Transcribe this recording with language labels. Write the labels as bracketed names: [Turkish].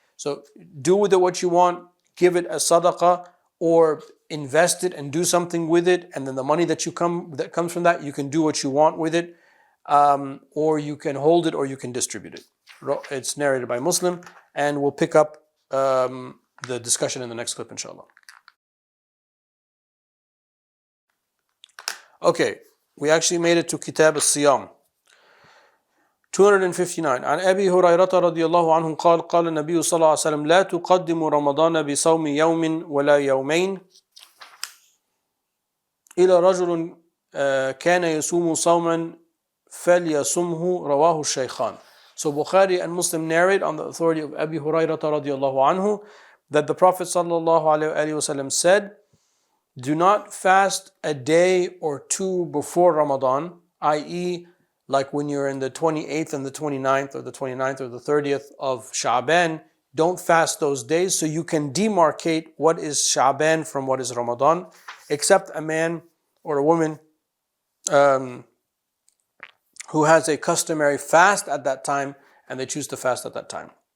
[English] So do with it what you want, give it as sadaqah, or invest it and do something with it, and then the money that comes from that, you can do what you want with it, or you can hold it, or you can distribute it. It's narrated by Muslim, and we'll pick up the discussion in the next clip, inshallah. Okay, we actually made it to Kitab al-Siyam. 259. [Arabic] عن أبي هريرة رضي الله عنه قال قال النبي صلى الله عليه وسلم لا تقدم رمضان بصوم يوم ولا يومين إلى رجل كان يصوم صوما فليصمه رواه الشيخان. [English] So Bukhari and Muslim narrate on the authority of Abi Hurairah radiallahu anhu that the Prophet sallallahu alaihi wasallam said, do not fast a day or two before Ramadan, i.e. like when you're in the 28th and the 29th or the 29th or the 30th of Sha'ban, don't fast those days so you can demarcate what is Sha'ban from what is Ramadan, except a man or a woman who has a customary fast at that time and they choose to fast at that time.